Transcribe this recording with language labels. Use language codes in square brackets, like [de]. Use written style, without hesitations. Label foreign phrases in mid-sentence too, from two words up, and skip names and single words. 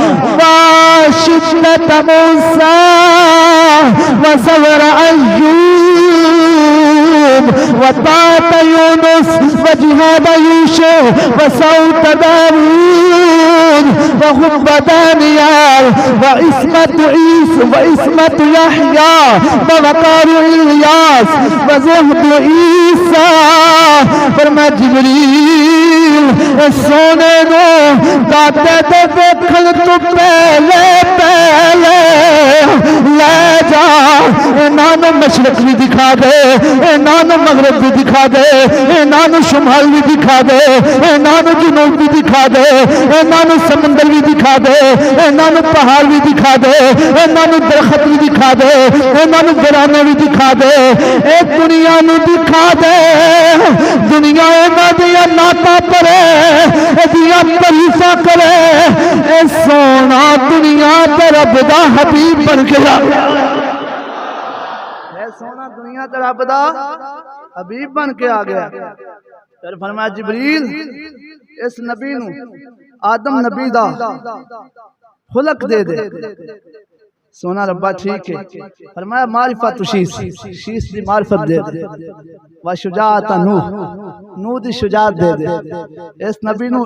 [ar] وصبر أيوب وطاعة يونس وجهاد يوشع وصوت داود وحب دانيال وإسمة عيسى وإسمة يحيى ووقار إلياس وزهد عيسى [pa] فرما جبریل سونے نو دادے دے ویکھن تو پہلے پہلے لے جا انہاں نو مشرق بھی دکھا دے انہاں نو مغرب بھی دکھا دے انہاں نو شمال بھی دکھا دے انہاں نو جنوب بھی دکھا دے انہاں نو سمندر بھی دکھا دے انہاں نو پہاڑ بھی دکھا دے انہاں نو درخت بھی دکھا دے انہاں نو ویرانے بھی دکھا دے اے دنیا نو دکھا دے دنیا انہاں دیا ناتا پرے دیا تعریفاں کرے اے سونا دنیا تے رب دا حبیب بن کے آ گیا اے سونا دنیا تے رب دا حبیب بن کے آ گیا پھر فرمایا جبریل اس نبی نو آدم نبی دا خلق دے دے سونا ربا ٹھیک ہے فرمایا معرفت شیس دی معرفت دے دے وشجاعت نوح دی شجاعت دے دے اس نبی نو